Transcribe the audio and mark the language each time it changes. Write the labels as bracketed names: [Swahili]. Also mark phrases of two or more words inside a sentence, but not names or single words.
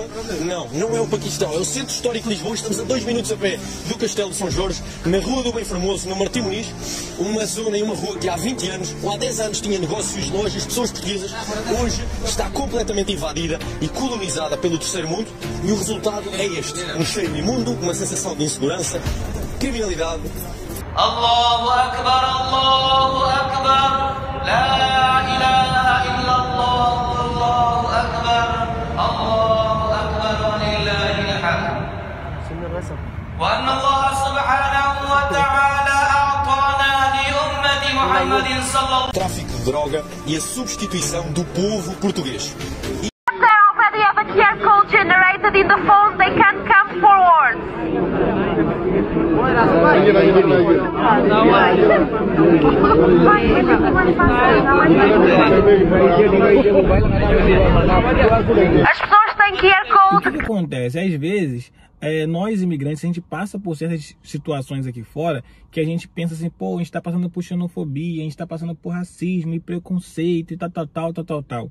[Portuguese] Não é o Paquistão, é o Centro Histórico de Lisboa. Estamos a 2 minutos a pé do Castelo de São Jorge, na Rua do Bem Formoso, no Martim Muniz, uma zona e uma rua que há 20 anos, ou há 10 anos, tinha negócios, lojas, pessoas portuguesas. Hoje está completamente invadida e colonizada pelo terceiro mundo e o resultado é este: um cheiro imundo, uma sensação de insegurança, criminalidade. [Arabic] الله أكبر، الله أكبر. لا إله إلا الله والله أكبر الله أكبر ولله الحمد وأن الله سبحانه وتعالى أعطانا لأمة محمد صلى الله عليه وسلم. [Portuguese] Tráfico de droga e a substituição do povo português. [English] They already have a QR code generated in the phone. They can come forward. [Portuguese] As pessoas têm QR Code. O que acontece? Às vezes, nós imigrantes, a gente passa por certas situações aqui fora que a gente pensa assim, pô, a gente está passando por xenofobia, a gente está passando por racismo e preconceito e tal.